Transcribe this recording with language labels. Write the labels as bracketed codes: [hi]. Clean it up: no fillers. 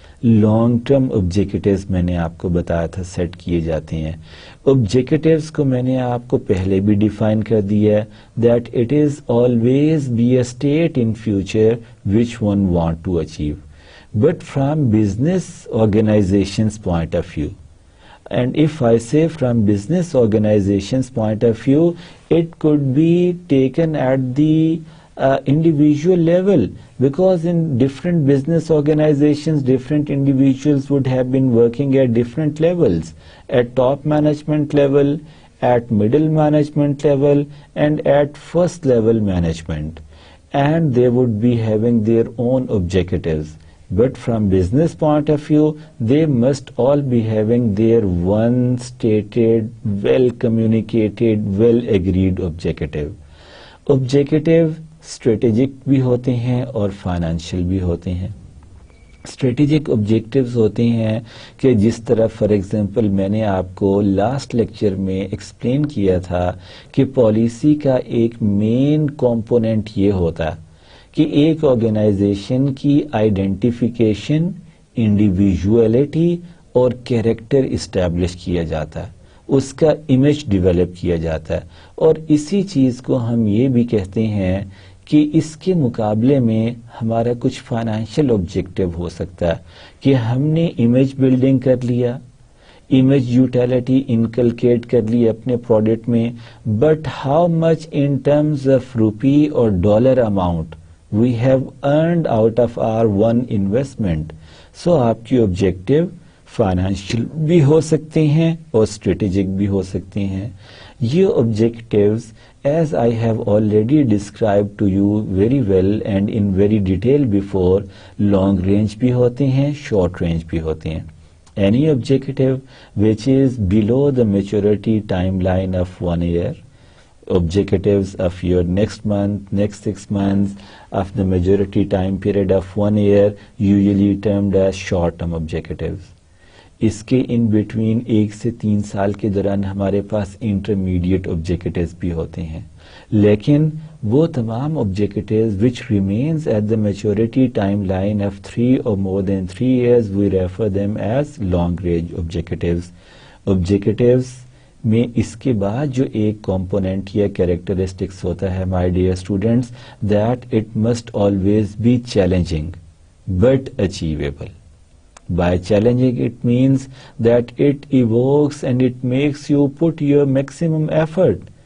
[ur] Long term objectives میں نے آپ کو بتایا تھا سیٹ کیے جاتے ہیں. آبجیکٹیوز کو میں نے آپ کو پہلے بھی ڈیفائن کر دیا ہے, [en] That it is always be a state in future which one want to achieve, but from business organizations point of view. And if I say from business organizations point of view, it could be taken at the individual level, because in different business organizations, different individuals would have been working at different levels, at top management level, at middle management level, and at first level management, and they would be having their own objectives. But from business point of view, they must all be having their one stated, well communicated, well agreed objective. [ur] Objective strategic بھی ہوتے ہیں اور financial بھی ہوتے ہیں. Strategic objectives ہوتے ہیں کہ جس طرح فار ایگزامپل میں نے آپ کو لاسٹ لیکچر میں ایکسپلین کیا تھا کہ پالیسی کا ایک مین کمپوننٹ یہ ہوتا کہ ایک آرگنائزیشن کی آئیڈینٹیفیکیشن, انڈیویژولیٹی اور کیریکٹر اسٹیبلش کیا جاتا ہے, اس کا امیج ڈیولپ کیا جاتا ہے. اور اسی چیز کو ہم یہ بھی کہتے ہیں کہ اس کے مقابلے میں ہمارا کچھ فائنینشیل آبجیکٹو ہو سکتا ہے کہ ہم نے امیج بلڈنگ کر لیا, امیج یوٹیلٹی انکلکیٹ کر لی اپنے پروڈکٹ میں, [en] But how much in terms of rupee اور dollar amount we have earned out of our one investment. [ur] سو آپ کی آبجیکٹو فائنینشیل بھی ہو سکتے ہیں اور اسٹریٹجک بھی ہو سکتے ہیں. یہ objectives [en] as I have already described to you very well and in very detail before, long range [ur] بھی ہوتے ہیں, [en] short range بھی ہوتے ہیں. Any objective which is below the maturity timeline of 1 year, objectives of your next month, next 6 months, of the majority time period of 1 year, usually termed as short-term objectives. [ur] اس کے in between 1 سے 3 سال کے دوران ہمارے پاس intermediate objectives بھی ہوتے ہیں, لیکن وہ تمام objectives [en] which remains at the maturity timeline of 3 or more than 3 years, we refer them as long range objectives. [ur] Objectives میں اس کے بعد جو ایک کمپوننٹ یا کیریکٹرسٹکس ہوتا ہے [en] my dear students, that it must always be challenging but achievable. By challenging, it means that it evokes and it makes you put your maximum effort.